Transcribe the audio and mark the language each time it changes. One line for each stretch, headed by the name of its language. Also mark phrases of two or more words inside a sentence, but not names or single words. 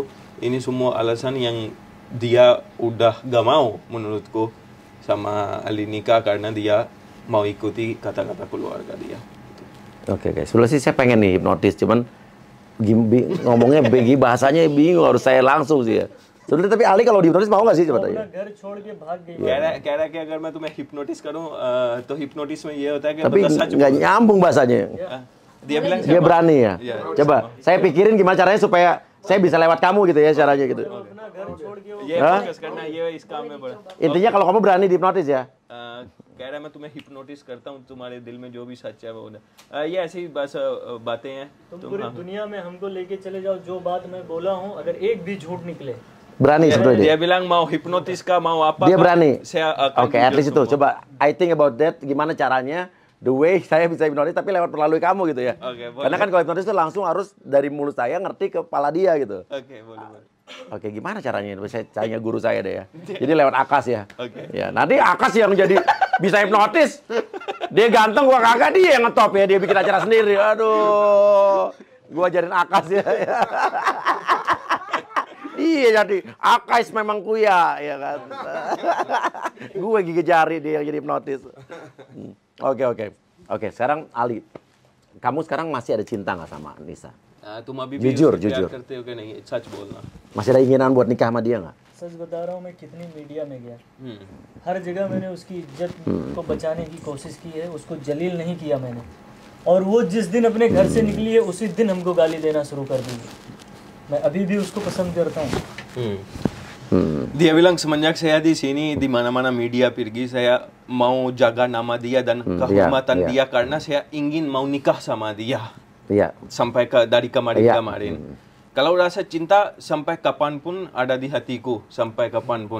Indonesian: Ini semua alasan yang dia udah gak mau menurutku sama Ali nikah karena dia mau ikuti kata-kata keluarga dia. Oke, sebenarnya sih saya pengen nih hipnotis, cuman ngomongnya bahasanya bingung, harus saya langsung sih ya. Sebenarnya tapi Ali kalau dihipnotis mau nggak sih coba tanya?
Hindi: कह रहा कि अगर मैं तुम्हें हिप्नोटिस करूं तो हिप्नोटिस में ये होता है कि
Indonesian: tapi nggak nyambung bahasanya. Dia bilang dia berani ya. Coba saya pikirin gimana caranya supaya saya bisa lewat kamu gitu ya caranya gitu. Intinya kalau kamu berani dihipnotis ya.
Hindi: कह रहा है मैं तुम्हें हिप्नोटिस करता हूँ, तुम्हारे दिल में जो भी सच है वो ये ऐसी बस बातें हैं. तुम पूरी दुनिया में हमको लेके चले जाओ, जो बात मैं बोला हूँ अगर एक भी झूठ निकले.
Indonesian: Berani sebetulnya dia bilang mau hipnotis kah mau apa? Dia berani. Oke,
English: at least
Indonesian: itu. Coba
English: I think about that,
Indonesian: gimana caranya
English: the way
Indonesian: saya bisa hipnotis tapi lewat melalui kamu gitu ya. Karena kan kalau hipnotis itu langsung harus dari mulut saya ngerti ke kepala dia gitu. Oke, boleh. Oke, gimana caranya? Saya tanya guru saya deh ya. Jadi lewat Akas ya. Ya, nanti Akas yang jadi bisa hipnotis. Dia ganteng, gua kagak, dia yang ngetop ya. Dia bikin acara sendiri. Aduh. Gua ajarin Akas ya. Iya jadi Akas memang kuya ya kan. Gue gigi jari dia yang jadi hipnotis. Oke, sekarang Ali. Kamu sekarang masih ada cinta nggak sama Nisa? Jujur. Masih ada keinginan buat nikah sama dia nggak?
Hindi: सच बता रहा हूँ मैं कितनी मीडिया में गया, हर जगह मैंने उसकी इज्जत को बचाने की कोशिश की है, उसको जलील नहीं किया मैंने. और वो जिस दिन अपने घर से निकली है उसी दिन हमको गाली देना शुरू कर दी. मैं अभी भी उसको पसंद करता हूँ.
Indonesian: Dia bilang semenjak saya di sini di mana-mana media pergi saya mau jaga nama dia dan kehormatan dia karena saya ingin mau nikah sama dia. Sampai dari kemarin. Kalau rasa cinta sampai kapanpun ada di hatiku, sampai kapanpun.